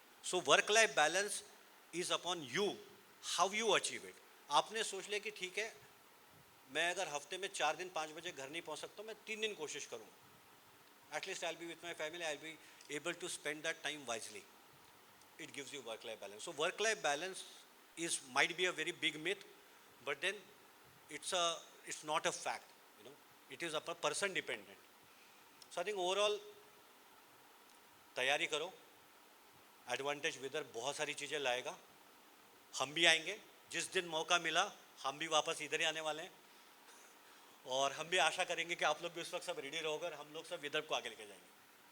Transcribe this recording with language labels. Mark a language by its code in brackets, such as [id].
[en] So work life balance is upon you, how you achieve it. [hi] आपने सोच लिया कि ठीक है, मैं अगर हफ्ते में 4 दिन 5 बजे घर नहीं पहुंच सकता, मैं 3 दिन कोशिश करूँगा। [en] At least I will be with my family, I will be able to spend that time wisely. It gives you work life balance. So work life balance is might be a very big myth, but then it's not a fact, it is a person dependent. So I think [hi] overall तैयारी करो, advantage विदर बहुत सारी चीज़ें लाएगा। हम भी आएंगे, जिस दिन मौका मिला हम भी वापस इधर ही आने वाले हैं, और हम भी आशा करेंगे कि आप लोग भी उस वक्त सब रेडी रहोगे, हम लोग सब विदर्भ को आगे लेके जाएंगे।